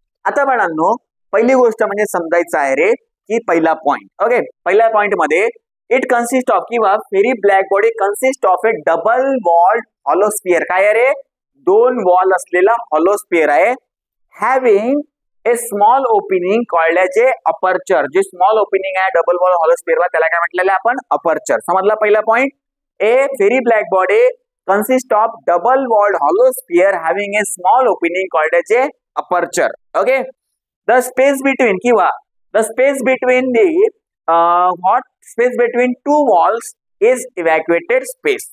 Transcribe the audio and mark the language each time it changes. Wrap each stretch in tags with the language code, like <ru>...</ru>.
<mr>आता बाळांनो पहिली गोष्ट म्हणजे समजायचं आहे रे की पहिला पॉइंट.</mr> <en>okay,</en> <mr>पहिल्या पॉइंट मध्ये</mr> <en>It consist of किंवा Ferry black body consist of a double walled hollow sphere.</en> <mr>काय आहे रे, 2 वॉल असलेला हॉलोस्फिअर आहे.</mr> <en>Having a small opening called as a aperture.</en> <mr>जे स्मॉल ओपनिंग आहे डबल वॉल हॉलो स्फिअरला त्याला काय म्हटलेलं आहे आपण अपर्चर. समजला पहिला point.</mr> <en>A Ferry black body consist of double walled hollow sphere having a small opening called as a aperture. Okay, the space between kiwa the space between the what space between two walls is evacuated space.</en>